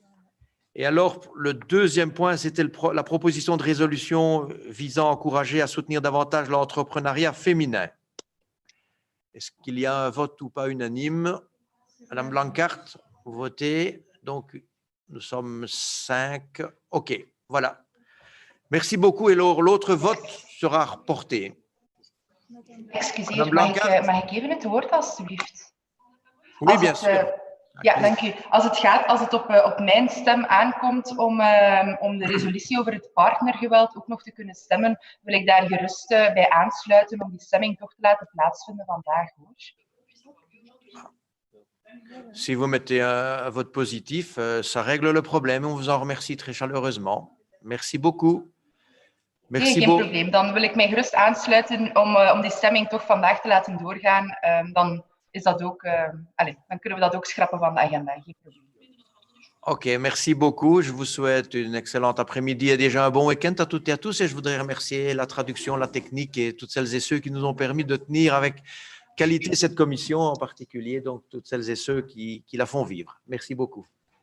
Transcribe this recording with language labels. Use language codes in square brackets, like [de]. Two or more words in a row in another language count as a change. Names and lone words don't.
[fr] Et alors, le deuxième point, c'était la proposition de résolution visant à encourager à soutenir davantage l'entrepreneuriat féminin. Est-ce qu'il y a un vote ou pas unanime? Madame Blancart, vous votez. Donc, nous sommes 5. OK, voilà. Merci beaucoup. Et l'autre vote sera reporté. [nl] Excuseer, mag ik even het woord, alstublieft? [fr] Oui, bien sûr. [nl] Ja, dank u. Als het op mijn stem aankomt om de resolutie over het partnergeweld ook nog te kunnen stemmen, wil ik daar gerust bij aansluiten om die stemming toch te laten plaatsvinden vandaag, hoor. [fr] Si vous mettez un vote positif, ça règle le problème. On vous en remercie très chaleureusement. Merci beaucoup. [nl] Nee, geen probleem. Dan wil ik mij gerust aansluiten om die stemming toch vandaag te laten doorgaan. Dan is dat ook, dan kunnen we dat ook schrappen van de agenda. Geen probleem. [fr] Ok, merci beaucoup. Je vous souhaite une excellente après-midi et déjà un bon week-end à toutes et à tous. Et je voudrais remercier la traduction, la technique et toutes celles et ceux qui nous ont permis de tenir avec qualité cette commission en particulier, donc toutes celles et ceux qui la font vivre. Merci beaucoup.